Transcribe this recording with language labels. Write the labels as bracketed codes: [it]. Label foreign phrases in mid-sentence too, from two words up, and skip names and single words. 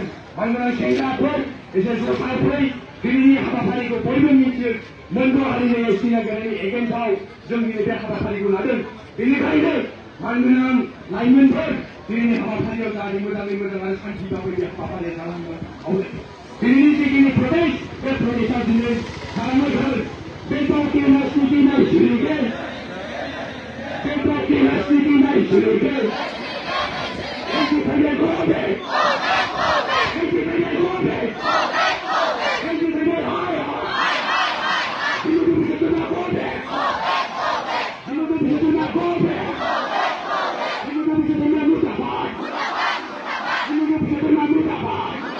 [brx] मानोना सेंग्राफोर एसे जथायफोर दिनैनि हाबाफारिखौ बयबो मिथियो मोनद' हारिनि एसटि नागिरनायनि एगेन्स्टआव जों दिनै बे हाबाफारिखौ लादों बेनिखायनो मानगोनां लाइमोनफोर दिनैनि हाबाफारियाव जाहाथे मोजाङै मोजां आरो शान्ति भाबै बे हाबाफारिया जालांनो आवगायो दिनैनि जिखिनि प्रटेस्ट बे प्रटेस्टआ दिनै खालामनायफोर बे पार्टि राजनितिनाय सोलोंथाइ बे पार्टि राजनितिनाय सोलोंथाइ [en] Independent government! Independent government! Independent higher! Independent government! Independent government! Independent mutabat! Independent mutabat!